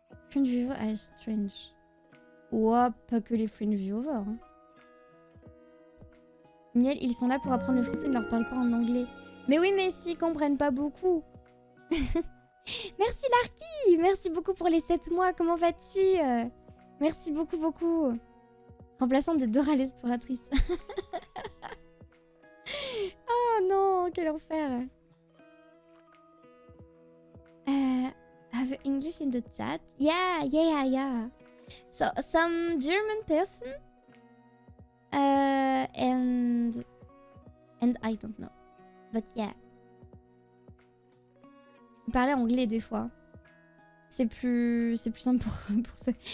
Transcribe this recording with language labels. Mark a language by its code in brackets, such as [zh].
[en] Friend viewer are strange. [fr] Ouah, pas que les [en] friend viewers. [fr] Hein. Miel, ils sont là pour apprendre le français, ne leur parle pas en anglais. Mais oui, mais s'ils comprennent pas beaucoup. Merci Larky, merci beaucoup pour les 7 mois, comment vas-tu? Merci beaucoup. Remplaçante de Dora l'exploratrice. Oh non, quel enfer. [en] Have English in the chat? Yeah. So, some German person and I don't know. But yeah. [fr] Parler anglais des fois. C'est plus simple pour ceux.